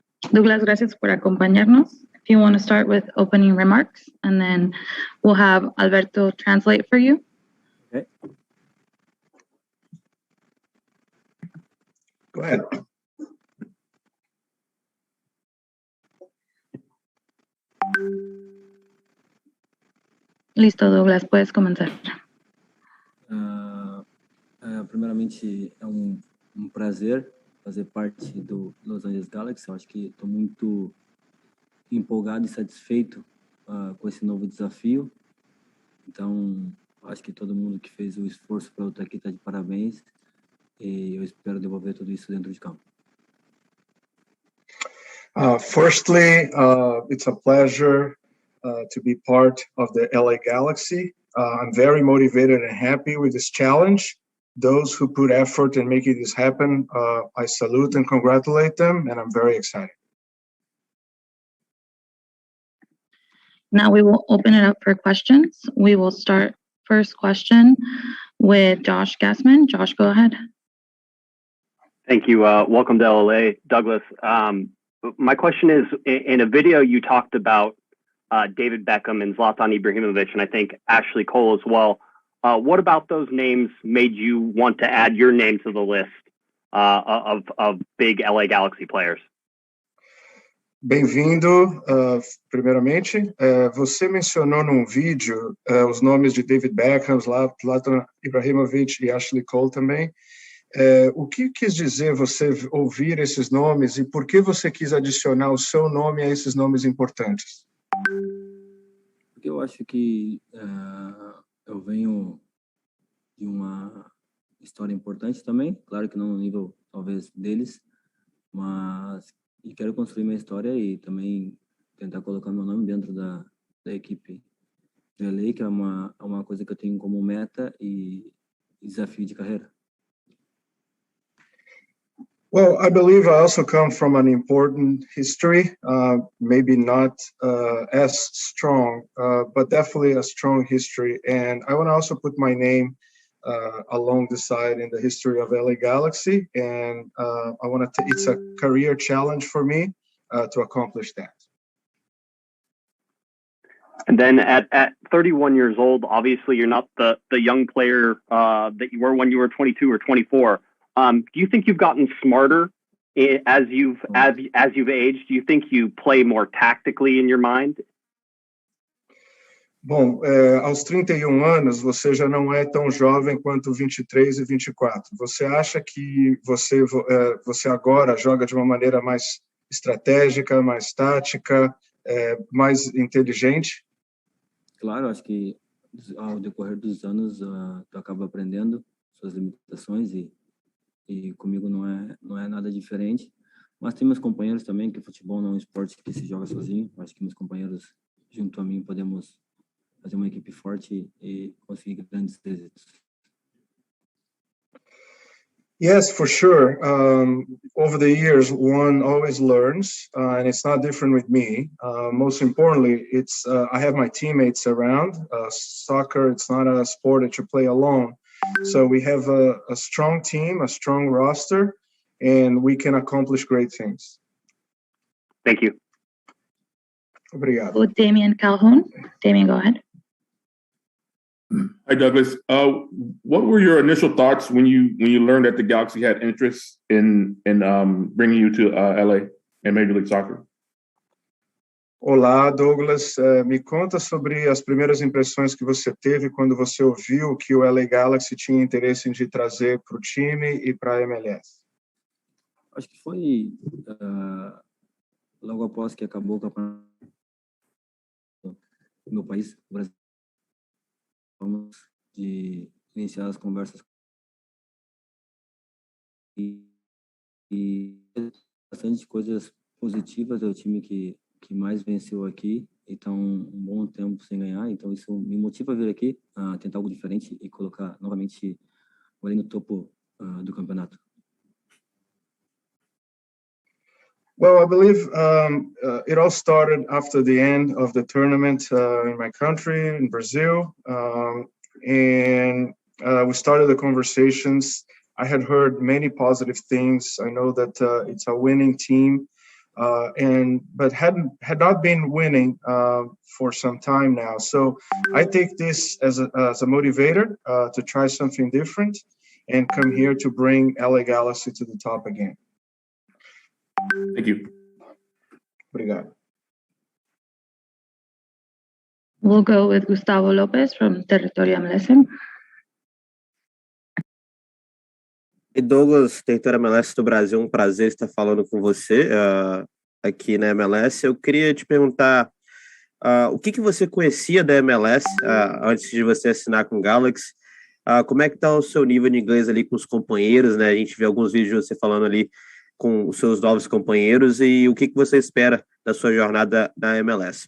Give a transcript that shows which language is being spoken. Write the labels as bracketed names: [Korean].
[Spanish] Douglas, gracias por acompañarnos. [English] If you want to start with opening remarks, and then we'll have Alberto translate for you. Okay. Go ahead. [Spanish] Listo, Douglas, puedes comenzar. [Portuguese] Primeiramente, é um prazer fazer parte do Los Angeles Galaxy. Eu acho que estou muito empolgado e satisfeito com esse novo desafio. Então, acho que todo mundo que fez o esforço para eu estar aqui está de parabéns. E eu espero devolver tudo isso dentro de campo. [English] Firstly, it's a pleasure to be part of the LA Galaxy. I'm very motivated and happy with this challenge. Those who put effort in making this happen, I salute and congratulate them, and I'm very excited. Now we will open it up for questions. We will start first question with Josh Gassman. Josh, go ahead. Thank you. Welcome to LA, Douglas. My question is, in a video you talked about David Beckham and Zlatan Ibrahimovic, and I think Ashley Cole as well. What about those names made you want to add your name to the list of big LA Galaxy players? [Portuguese] Bem-vindo, primeiramente. Você mencionou num vídeo os nomes de David Beckham, Zlatan Ibrahimovic e Ashley Cole também. O que quis dizer você ouvir esses nomes e por que você quis adicionar o seu nome a esses nomes importantes? Porque eu acho que eu venho de uma história importante também, claro que não no nível talvez deles, mas quero construir minha história e também tentar colocar meu nome dentro da equipe de LA, que é uma coisa que eu tenho como meta e desafio de carreira. [English] Well, I believe I also come from an important history, maybe not as strong, but definitely a strong history. And I want to also put my name along the side in the history of LA Galaxy. And I want to, it's a career challenge for me to accomplish that. And then at 31 years old, obviously you're not the young player that you were when you were 22 or 24. Do you think you've gotten smarter as you've aged? Do you think you play more tactically in your mind? [Portuguese] Bom, aos 31 anos, você já não é tão jovem quanto 23 e 24. Você acha que você agora joga de uma maneira mais estratégica, mais tática, mais inteligente? Claro, acho que ao decorrer dos anos tu acaba aprendendo suas limitações e comigo não é nada diferente. Mas tem meus companheiros também, que o futebol não é um esporte que se joga sozinho. Acho que meus companheiros, junto a mim, podemos fazer uma equipe forte e conseguir grandes êxitos. [English] Yes, for sure. Over the years, one always learns, and it's not different with me. Most importantly, it's I have my teammates around. Soccer, it's not a sport that you play alone. So we have a strong team, a strong roster, and we can accomplish great things. Thank you. [Portuguese] Obrigado. [English] With Damian Calhoun. Damian, go ahead. Hi, Douglas. What were your initial thoughts when you learned that the Galaxy had interest in bringing you to LA and Major League Soccer? [Portuguese] Olá, Douglas. Me conta sobre as primeiras impressões que você teve quando você ouviu que o LA Galaxy tinha interesse em te trazer para o time e para a MLS. Acho que foi logo após que acabou o campeonato no meu país, o Brasil. Vamos de iniciar as conversas e bastante coisas positivas. É o time que mais venceu aqui, então um bom tempo sem ganhar, então isso me motiva a vir aqui, a tentar algo diferente e colocar novamente ali no topo do campeonato. [English] Well, I believe it all started after the end of the tournament in my country, in Brazil. And we started the conversations. I had heard many positive things. I know that it's a winning team, but had not been winning for some time now. So I take this as a motivator to try something different and come here to bring LA Galaxy to the top again. Thank you. [Portuguese] Obrigado. [English] We'll go with Gustavo Lopez from Territorio MLS. [Portuguese] E Douglas, Território MLS do Brasil, um prazer estar falando com você aqui na MLS. Eu queria te perguntar o que você conhecia da MLS antes de você assinar com o Galaxy? Como é que está o seu nível de inglês ali com os companheiros, né? A gente vê alguns vídeos de você falando ali com os seus novos companheiros e o que você espera da sua jornada na MLS.